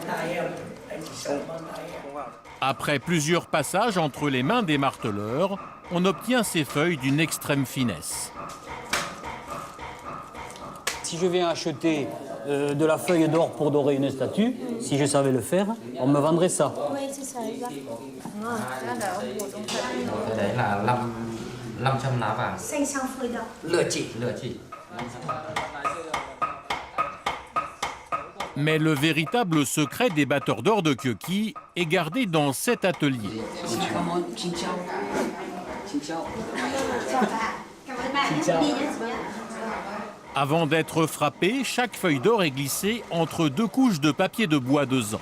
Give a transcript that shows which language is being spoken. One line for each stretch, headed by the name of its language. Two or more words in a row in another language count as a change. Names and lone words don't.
French: Après plusieurs passages entre les mains des marteleurs, on obtient ces feuilles d'une extrême finesse. Si je viens acheter de la feuille d'or pour dorer une statue, si je savais le faire, on me vendrait ça.
Vietnamese: Đấy là 500 lá vàng.
French: 500 feuilles d'or.
Vietnamese: Lựa chỉ.
French: Mais le véritable secret des batteurs d'or de Kyoki est gardé dans cet atelier. Avant d'être frappée, chaque feuille d'or est glissée entre deux couches de papier de bois de zan.